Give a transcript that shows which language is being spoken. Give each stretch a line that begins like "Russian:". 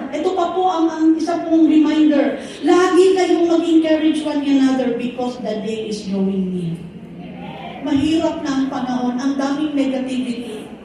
Filipino: Ito pa po ang isa pong reminder. Lagi kayong mag-encourage
English: one another because the day is drawing near.
Filipino: Mahirap na ang panahon, ang daming negativity.